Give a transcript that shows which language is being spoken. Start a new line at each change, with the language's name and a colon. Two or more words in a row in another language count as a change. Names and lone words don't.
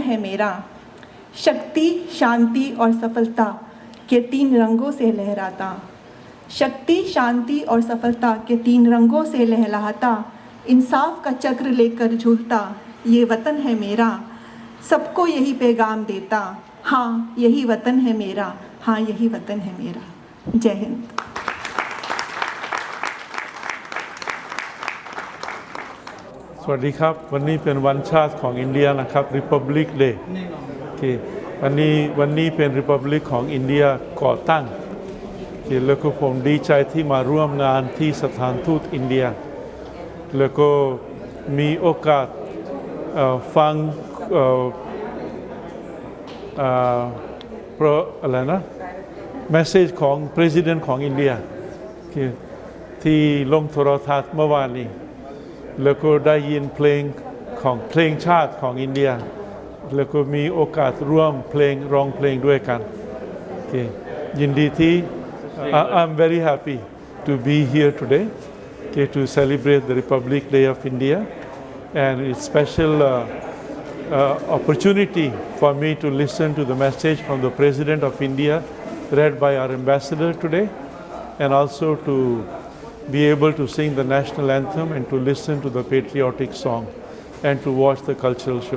Hindi: है मेरा शक्ति शांति और सफलता के 3 रंगों से लहराता शक्ति शांति और सफलता के 3 रंगों से लहलाता इंसाफ का चक्र लेकर झूलता ये वतन है मेरा सबको यही पैगाम देता हाँ यही वतन है मेरा हाँ यही वतन है मेरा। जय हिंद।
Thai: วัสดีครับวันนี้เป็นวันชาติของอินเดียนะครับ Republic Day โอเควันนี้เป็น Republic ของอินเดียก่อตั้งโอเคแล้วก็ผมดีใจที่มาร่วมงานที่สถานทูตอินเดียแล้วก็มีโอกาสฟัง อะไรนะ message ของ President ของอินเดียโอเคที่ลงโทรทัศน์เมื่อวานนี้แล้วก็ได้ยินเพลงของเพลงชาติของอินเดียแล้วก็มีโอกาสร่วมเพลงร้องเพลงด้วยกันโอเคยินดีที่
English: I'm very happy to be here today okay, to celebrate the Republic Day of India and it's special opportunity for me to listen to the message from the President of India read by our ambassador today and also to be able to sing the national anthem and to listen to the patriotic song and to watch the cultural show.